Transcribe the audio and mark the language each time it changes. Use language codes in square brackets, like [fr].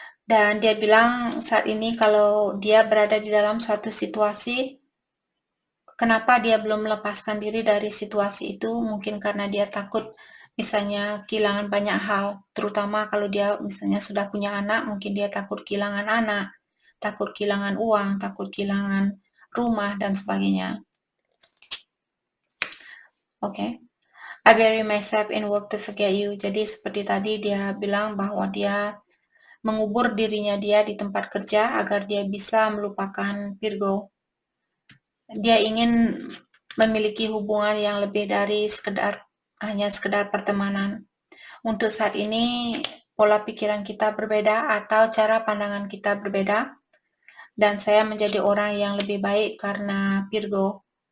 [id] Dan dia bilang saat ini kalau dia berada di dalam suatu situasi, kenapa dia belum melepaskan diri dari situasi itu? Mungkin karena dia takut misalnya kehilangan banyak hal, terutama kalau dia misalnya sudah punya anak, mungkin dia takut kehilangan anak, takut kehilangan uang, takut kehilangan rumah, dan sebagainya. Oke. [en] I bury myself in work to forget you. [id] Jadi seperti tadi dia bilang bahwa dia mengubur dirinya dia di tempat kerja agar dia bisa melupakan Virgo. Dia ingin memiliki hubungan yang lebih dari hanya sekedar pertemanan. Untuk saat ini pola pikiran kita berbeda atau cara pandangan kita berbeda, dan saya menjadi orang yang lebih baik karena Virgo.